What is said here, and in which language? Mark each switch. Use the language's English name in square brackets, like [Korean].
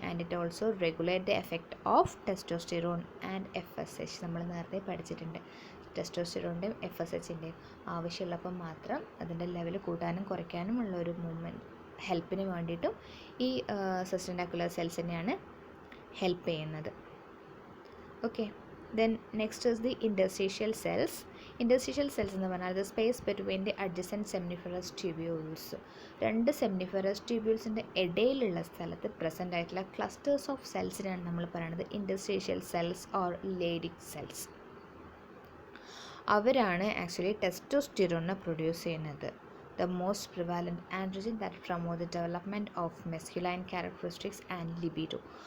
[English] And it also regulate the effect of testosterone and FSH. [Malayalam] നമ്മൾ നേരത്തെ പഠിച്ചിട്ടുണ്ട്. ടെസ്റ്റോസ്റ്റിറോണിൻ്റെയും FSHൻ്റെയും ആവശ്യമുള്ളപ്പം മാത്രം അതിൻ്റെ ലെവൽ കൂട്ടാനും കുറയ്ക്കാനും ഉള്ള ഒരു മൂവ്മെൻറ്റ് ഹെൽപ്പിന് വേണ്ടിയിട്ടും ഈ സസ്റ്റെൻറ്റാക്കുലർ സെൽസ് തന്നെയാണ് ഹെൽപ്പ് ചെയ്യുന്നത്. [English] Okay, then next is the interstitial cells. Interstitial cells [Malayalam] എന്ന് പറഞ്ഞാൽ [English] the space between the adjacent seminiferous tubules. [Malayalam] രണ്ട് സെമിനിഫറസ് ട്യൂബ്യൂൾസിൻ്റെ ഇടയിലുള്ള സ്ഥലത്ത് പ്രസൻ്റ് ആയിട്ടുള്ള ക്ലസ്റ്റേഴ്സ് ഓഫ് സെൽസിനാണ് നമ്മൾ പറയുന്നത് [English] interstitial cells or Leydig cells. [Malayalam] അവരാണ് ആക്ച്വലി ടെസ്റ്റോസ്റ്റിറോണിനെ പ്രൊഡ്യൂസ് ചെയ്യുന്നത്. [English] The most prevalent androgen that promote the development of masculine characteristics and libido.